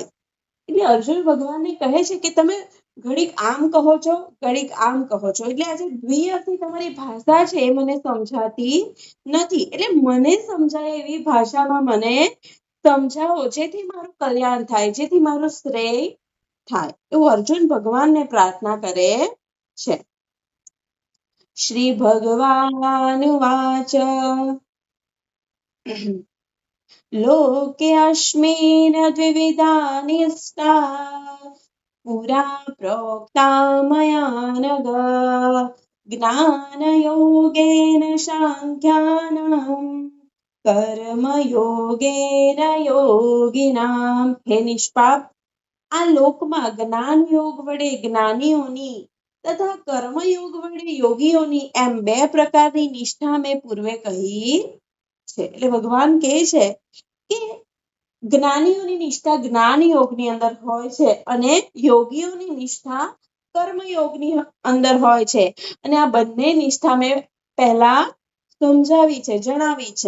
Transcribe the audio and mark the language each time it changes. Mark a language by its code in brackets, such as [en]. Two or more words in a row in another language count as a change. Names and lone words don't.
[gu] એટલે અર્જુન ભગવાનને કહે છે કે તમે ઘડીક આમ કહો છો, ઘડીક આમ કહો છો, એટલે આજે દ્વિઅર્થી તમારી ભાષા છે એ મને સમજાતી નથી, એટલે મને સમજાય એવી ભાષામાં મને સમજાવો, જેથી મારું કલ્યાણ થાય, જેથી મારું શ્રેય થાય, એવું અર્જુન ભગવાનને પ્રાર્થના કરે છે। [sa] श्री भगवानुवाच लोकेऽस्मिन् द्विविधा निष्ठा पुरा प्रोक्ता मया नघ ज्ञानयोगेन साङ्ख्यानां कर्मयोगेन योगिनाम्। हे निष्पाप, [gu] આ લોકમાં જ્ઞાન યોગ વડે જ્ઞાનીઓની તથા કર્મયોગ વડે યોગીઓની એમ બે પ્રકારની નિષ્ઠા મેં પૂર્વે કહી છે। એટલે ભગવાન કહે છે કે જ્ઞાનીઓની નિષ્ઠા જ્ઞાન યોગની અંદર હોય છે અને યોગીઓની નિષ્ઠા કર્મયોગની અંદર હોય છે, અને આ બંને નિષ્ઠા મેં પહેલા સમજાવી છે, જણાવી છે।